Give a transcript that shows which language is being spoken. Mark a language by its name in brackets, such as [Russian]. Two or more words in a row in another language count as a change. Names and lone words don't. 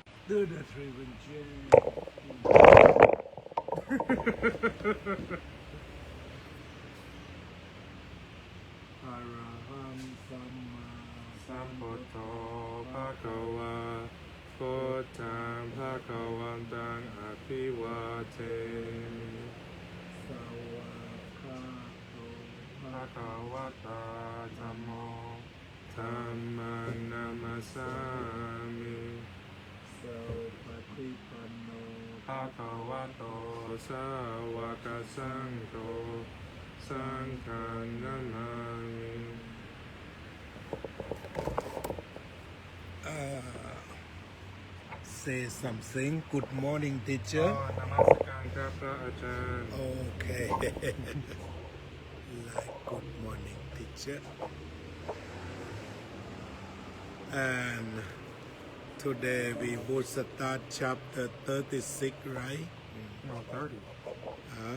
[English] Do the Triple J. [Pali] Araham Samma Sambuddho Bhagava Buddham Bhagavantam Abhivate Sawakato Bhagavata Dhammo Dhammam Namasami Saupatipanno Bhagavato Sawaka Sangho Sangham Namami [English] Say something. Good morning, teacher. [Thai] Namaskar ครับพระอาจารย์ [English] Okay. Like good morning, teacher. And today we would start chapter 36, right? No, 30. Huh?